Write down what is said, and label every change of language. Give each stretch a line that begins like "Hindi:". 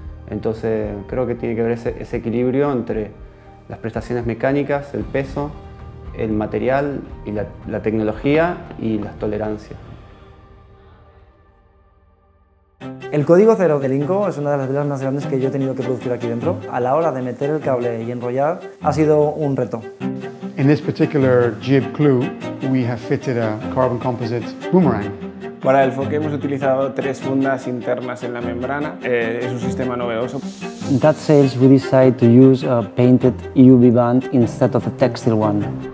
Spanish: Entonces, creo que tiene que ver ese equilibrio entre las prestaciones mecánicas, el peso, el material y la tecnología y las tolerancias. El código cero del Inco es una de las velas más grandes que yo he tenido que producir aquí dentro. A la hora de meter el cable y enrollar ha sido un reto.
English: In this particular jib clue, we have fitted a carbon composite boomerang.
Spanish: Para el foque hemos utilizado 3 fundas internas en la membrana. Es un sistema novedoso.
English: In that sales we decided to use a painted EUV band instead of a textile one.